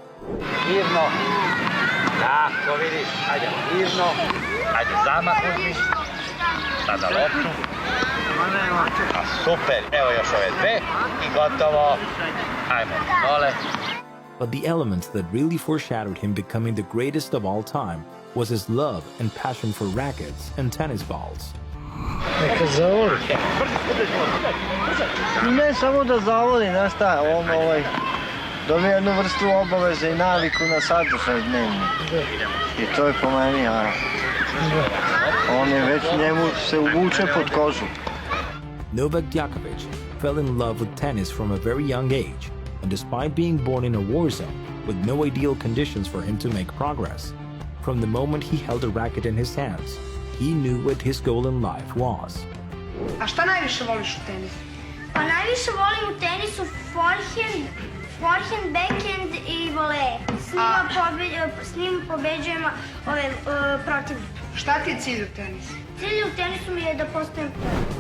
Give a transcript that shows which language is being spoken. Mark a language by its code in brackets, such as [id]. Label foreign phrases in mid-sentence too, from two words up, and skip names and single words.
[en] But the elements that really foreshadowed him becoming the greatest of all time was his love and passion for rackets and tennis balls. [sr] Neka zavoli. Ne samo da zavoli, znaš šta, on dobije jednu vrstu obaveze i naviku na sadržaj dnevni. I to je po meni, on je već njemu se uvuče pod kožu. [en] Novak Djokovic fell in love with tennis from a very young age, and despite being born in a war zone with no ideal conditions for him to make progress, from the moment he held a racket in his hands, he knew what his goal in life was. [sr] A šta najviše voliš u tenisu? Pa najviše volim u tenisu forehand, backhand i volej. S njim pobeđujem protivnika. Šta ti je cilj u tenisu? Cilj u tenisu mi je da postanem pro.